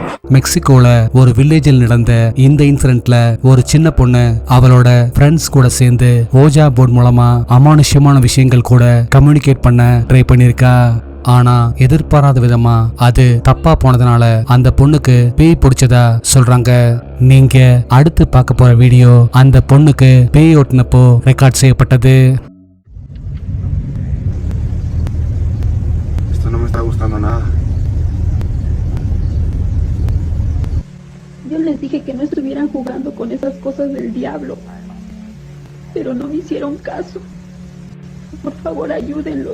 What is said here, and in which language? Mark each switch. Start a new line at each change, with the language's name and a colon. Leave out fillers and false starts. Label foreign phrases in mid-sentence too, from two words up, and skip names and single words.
Tamil: மெக்சிகோல ஒரு வில்லேஜில் நடந்த இந்த இன்சிடென்ட்ல ஒரு சின்ன பொண்ணு அவளோட ஃப்ரெண்ட்ஸ் கூட சேர்ந்து ஓஜா போர்ட் மூலமா அமானுஷ்யமான விஷயங்கள் கூட கம்யூனிகேட் பண்ண ட்ரை பண்ணிருக்கா. ஆனா எதிர்பாராத விதமா அது தப்பா போனதுனால அந்த பொண்ணுக்கு பேய் பிடிச்சதா சொல்றாங்க. நீங்க அடுத்து பார்க்க போற வீடியோ அந்த பொண்ணுக்கு பேய் ஓட்டுனப்போ ரெக்கார்ட் செய்யப்பட்டது.
Spanish: Yo les dije que no estuvieran jugando con esas cosas del diablo, pero no me hicieron caso. Por favor, ayúdenlos.